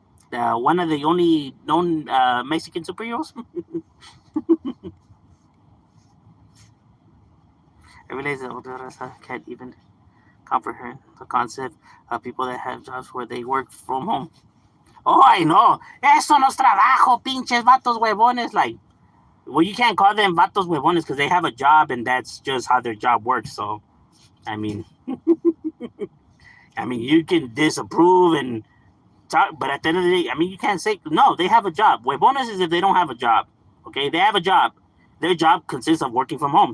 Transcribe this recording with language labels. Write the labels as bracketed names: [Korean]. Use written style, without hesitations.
[English] One of the only known Mexican superheroes. I realize that older can't even comprehend the concept of people that have jobs where they work from home. Oh, I know. [Spanish] Eso no es trabajo, pinches vatos huevones. [English] Like, well, you can't call them vatos huevones because they have a job and that's just how their job works. So, I mean, you can disapprove and talk, but at the end of the day, you can't say no. They have a job. Huevones is if they don't have a job. Okay, they have a job. Their job consists of working from home.